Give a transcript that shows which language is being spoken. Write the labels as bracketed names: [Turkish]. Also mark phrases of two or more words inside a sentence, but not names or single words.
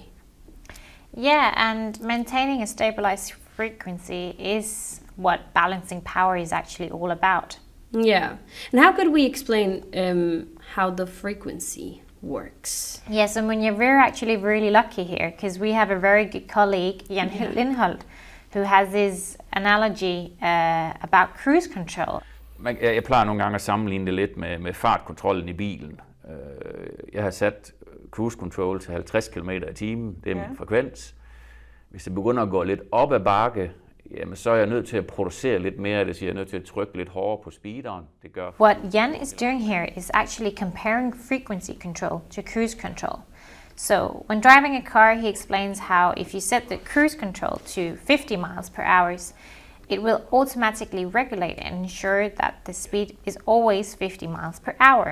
[English] Yeah, and maintaining a stabilized frequency is what balancing power is actually all about. Yeah. And how could we explain how the frequency works. Yes, and Munia, we're actually really lucky here because we have a very good colleague, Jan Lindholt, who has this analogy about cruise control. [Danish] Jeg plejer nogle gange at sammenligne det lidt med fartkontrollen i bilen. Jeg har sat [English] cruise control [Danish] til 50 km i timen, det er min frekvens. Hvis det begynder at gå lidt op ad bakke, jamen, så er jeg nødt til at producere lidt mere, det siger jeg er nødt til at trykke lidt hårdere på speederen. Det gør. [English] What Jan is doing here is actually comparing frequency control to cruise control. So when driving a car, he explains how if you set the cruise control to 50 miles per hour, it will automatically regulate and ensure that the speed is always 50 miles per hour.